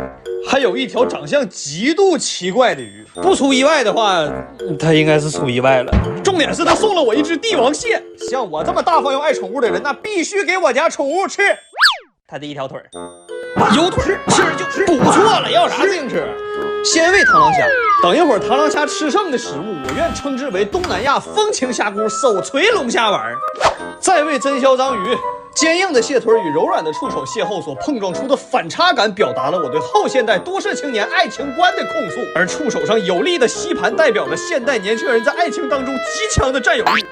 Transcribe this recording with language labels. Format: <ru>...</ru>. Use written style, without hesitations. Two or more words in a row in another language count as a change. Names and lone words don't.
<zh>還有一條長相極度奇怪的魚，不出意外的話，它應該是出意外了。重點是它送了我一隻帝王蟹，像我這麼大方又愛寵物的人，那必須給我家寵物吃。他的1條腿有腿吃就吃，不錯了，要啥自行車？先餵螳螂蝦， 等一會兒螳螂蝦吃剩的食物，我願稱之為東南亞風情蝦蛄手錘龍蝦丸。再為真銷章魚，堅硬的蟹腿與柔軟的觸手邂逅所碰撞出的反差感，表達了我對後現代都市青年愛情觀的控訴。而觸手上有力的吸盤，代表了現代年輕人在愛情當中極強的佔有欲。</zh>